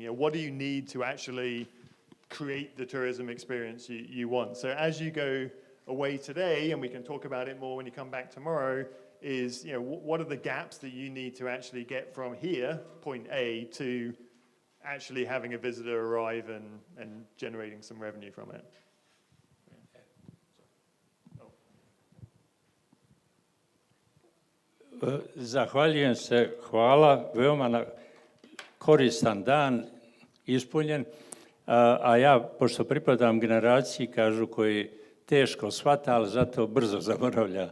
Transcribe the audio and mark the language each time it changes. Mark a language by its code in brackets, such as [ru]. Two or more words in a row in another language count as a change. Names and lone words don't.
[en] What do you need to actually create the tourism experience you want? So as you go away today, and we can talk about it more when you come back tomorrow, is what are the gaps that you need to actually get from here, point A, to actually having a visitor arrive and generating some revenue from it. [sr] Zahvaljujem se, hvala, veoma koristan dan, ispunjen, a ja, pošto pripadam generaciji, kažu, koji teško shvata, ali zato brzo zaboravlja.